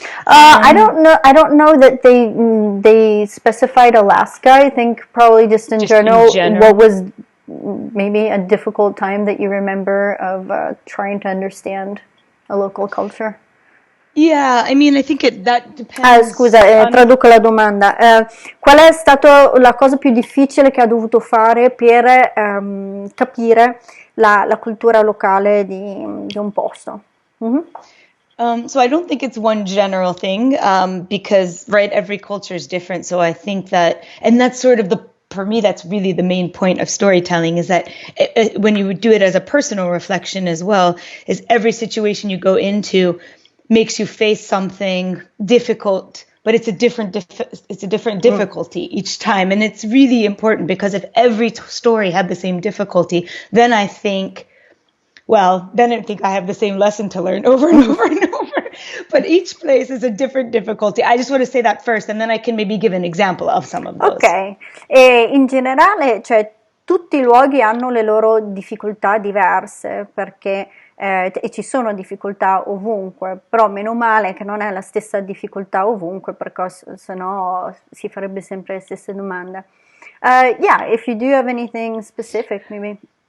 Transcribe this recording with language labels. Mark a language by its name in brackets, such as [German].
[English] I don't know that they specified Alaska. I think probably just in general, what was maybe a difficult time that you remember of trying to understand a local culture. Yeah, I mean, I think that depends. [Italian] Scusa, traduco la domanda. Qual è stata la cosa più difficile che ha dovuto fare per capire la cultura locale di un posto? [English] So I don't think it's one general thing, because every culture is different. So I think and that's sort of for me, that's really the main point of storytelling, is that when you do it as a personal reflection as well, is every situation you go into makes you face something difficult, but it's a different difficulty each time. And it's really important, because if every story had the same difficulty, then I think I have the same lesson to learn over and over and over. But each place is a different difficulty. I just want to say that first, and then I can maybe give an example of some of those. [Italian] Ok, e in generale, cioè, tutti i luoghi hanno le loro difficoltà diverse, perché e ci sono difficoltà ovunque, però meno male che non è la stessa difficoltà ovunque, perché sennò si farebbe sempre le stesse domande. [English] Yeah, if you do have anything specific, maybe.